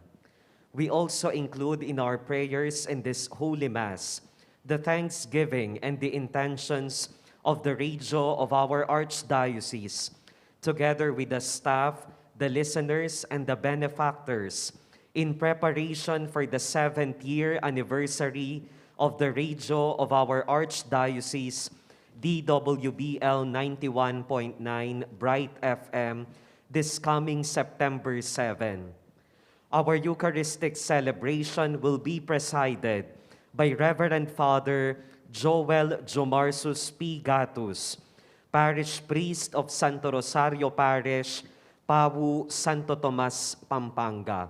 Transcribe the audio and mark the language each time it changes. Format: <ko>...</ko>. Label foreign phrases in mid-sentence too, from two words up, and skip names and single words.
<en>We also include in our prayers in this Holy Mass the thanksgiving and the intentions of the radio of our Archdiocese, together with the staff, the listeners, and the benefactors, in preparation for the 7th year anniversary of the radio of our Archdiocese, DWBL 91.9 Bright FM, this coming September 7. Our Eucharistic celebration will be presided by Reverend Father Jowel Jomarsus P. Gatus, Parish Priest of Santo Rosario Parish, Pawu, Santo Tomas, Pampanga.</en>